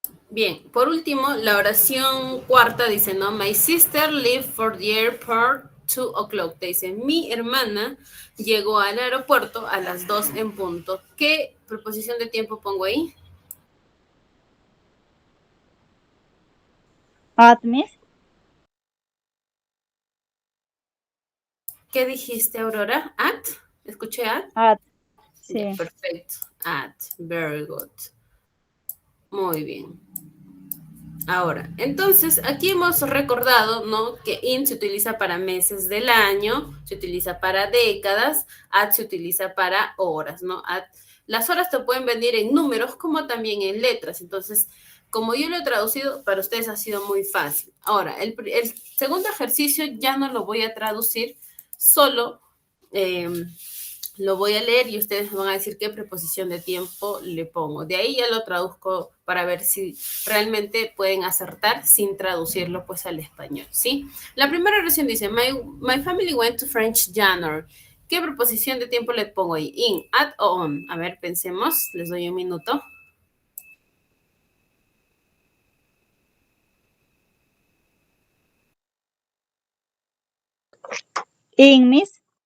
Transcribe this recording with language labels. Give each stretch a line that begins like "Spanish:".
Spanish: Bien, por último, la oración cuarta dice, ¿no?
English: My sister left for the airport 2:00.
Spanish: Te dice, mi hermana llegó al aeropuerto a las 2 en punto. ¿Qué preposición de tiempo pongo ahí?
English: At, Miss.
Spanish: ¿Qué dijiste, Aurora? ¿At? ¿Escuché at?
English: At.
Spanish: Ya, Sí. perfecto. At.
English: Very good.
Spanish: Muy bien. Ahora, entonces aquí hemos recordado, ¿no? Que in se utiliza para meses del año, se utiliza para décadas, at se utiliza para horas, ¿no? Las horas te pueden venir en números como también en letras. Entonces, como yo lo he traducido, para ustedes ha sido muy fácil. Ahora, el segundo ejercicio ya no lo voy a traducir, solo eh, lo voy a leer y ustedes van a decir qué preposición de tiempo le pongo. De ahí ya lo traduzco para ver si realmente pueden acertar sin traducirlo pues al español, ¿sí? La primera oración dice,
English: my family went to French January.
Spanish: ¿Qué preposición de tiempo le pongo ahí? In, at o on. A ver, pensemos, les doy un minuto.
English: In, Miss.